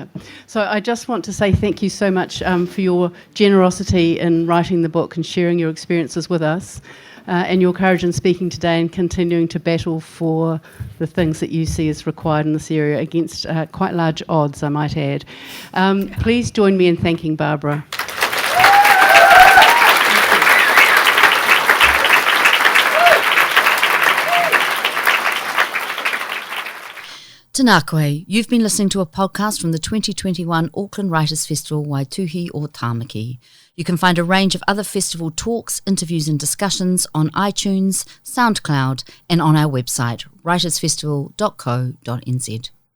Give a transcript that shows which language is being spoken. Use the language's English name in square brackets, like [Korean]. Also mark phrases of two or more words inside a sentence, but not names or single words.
[English] So I just want to say thank you so much for your generosity in writing the book and sharing your experiences with us, and your courage in speaking today and continuing to battle for the things that you see as required in this area against quite large odds, I might add. Please join me in thanking Barbara. [Māori] Tēnā koe, [English] you've been listening to a podcast from the 2021 Auckland Writers' Festival Waituhi o Tāmaki. You can find a range of other festival talks, interviews and discussions on iTunes, SoundCloud and on our website, writersfestival.co.nz.